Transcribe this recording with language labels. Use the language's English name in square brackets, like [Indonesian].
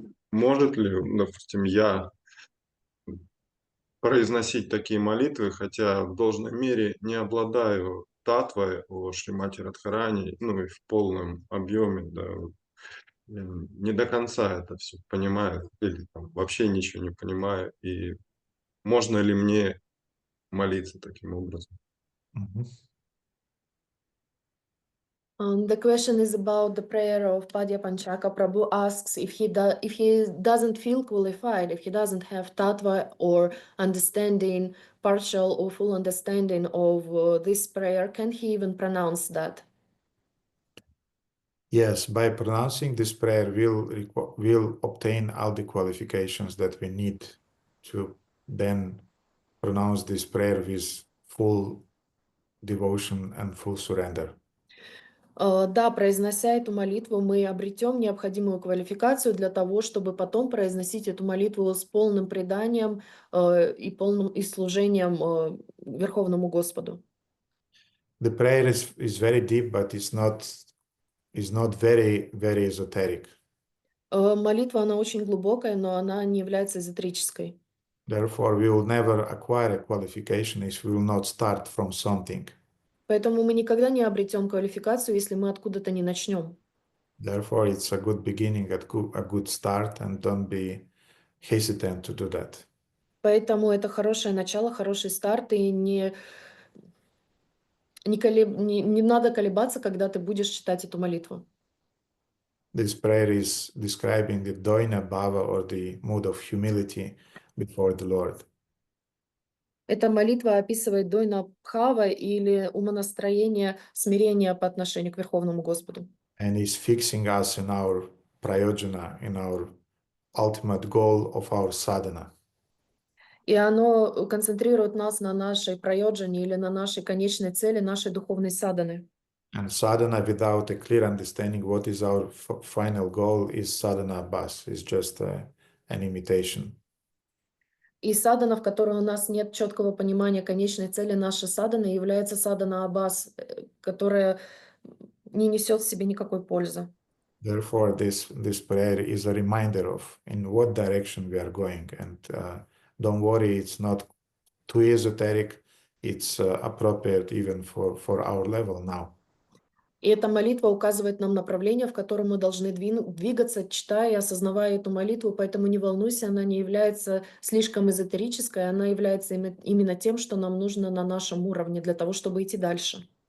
[Russian] Может ли, допустим, я произносить такие молитвы, хотя в должной мере не обладаю татвой о Шримати Радхарани, и в полном объеме, да, не до конца это все понимаю, или вообще ничего не понимаю, и можно ли мне молиться таким образом? [English] The question is about the prayer of Padya Panchaka. Prabhu asks if he doesn't feel qualified, if he doesn't have tattva or understanding, partial or full understanding of this prayer, can he even pronounce that? Yes, by pronouncing this prayer, we'll obtain all the qualifications that we need to then pronounce this prayer with full devotion and full surrender. [Russian] Да, произнося эту молитву, мы обретем необходимую квалификацию для того, чтобы потом произносить эту молитву с полным преданием и служением Верховному Господу. [English] The prayer is very deep, but it's not very, very esoteric. [Russian] Молитва, она очень глубокая, но она не является эзотерической. [English] Therefore, we will never acquire a qualification if we will not start from something. [Russian] Поэтому мы никогда не обретем квалификацию, если мы откуда-то не начнем. [English] Therefore, it's a good beginning, a good start, and don't be hesitant to do that. [Russian] Поэтому это хорошее начало, хороший старт, и не надо колебаться, когда ты будешь читать эту молитву. [English] This prayer is describing the doina bhava, or the mood of humility before the Lord. [Russian] Эта молитва описывает дойна бхава или умонастроение смирения по отношению к Верховному Господу. [English] And is fixing us in our prayojana, in our ultimate goal of our sadhana. [Russian] И оно концентрирует нас на нашей прайоджане или на нашей конечной цели, нашей духовной садханы. [English] And sadhana without a clear understanding what is our final goal is sadhana bas, is just an imitation. [Russian] И садхана, в которой у нас нет четкого понимания конечной цели нашей садханы, является садхана абас, которая не несет в себе никакой пользы. [English] Therefore, this prayer is a reminder of in what direction we are going. And don't worry, it's not too esoteric. It's appropriate even for our level now. [Russian] И эта молитва указывает нам направление, в котором мы должны двигаться, читая и осознавая эту молитву. Поэтому не волнуйся, она не является слишком эзотерической, она является именно тем, что нам нужно на нашем уровне для того, чтобы идти дальше.